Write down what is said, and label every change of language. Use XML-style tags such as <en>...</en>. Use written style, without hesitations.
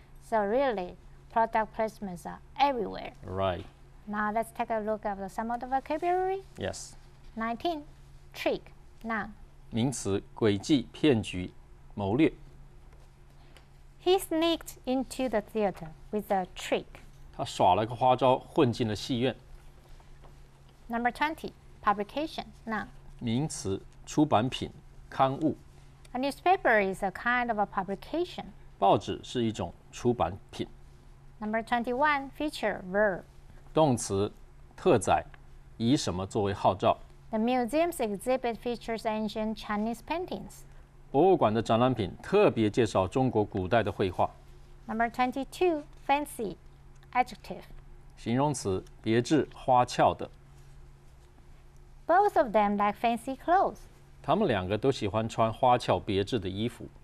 <en>So really, product placements are everywhere. Right. Now let's take a look at some of the vocabulary. Yes. 19. Trick. Noun.</en> <zh>名词诡计、骗局、谋略。</zh> <en>He sneaked into the theater with a trick.</en> <zh>他耍了个花招，混进了戏院。</zh> <en>Number 20. Publication. Noun.</en> <zh>名词出版品、刊物。</zh> <en>A newspaper is a kind of a publication.</en> <zh>报纸是一种出版品。</zh> <en>Number 21. Feature. Verb.</en> <zh>动词特载，以什么作为号召？</zh> <en>The museum's exhibit features ancient Chinese paintings.</en> <zh>博物馆的展览品特别介绍中国古代的绘画。</zh> <en>Number 22. Fancy. Adjective.</en> <zh>形容词别致、花俏的。</zh> <en>Both of them like fancy clothes.</en> <zh>他们两个都喜欢穿花俏别致的衣服。</zh>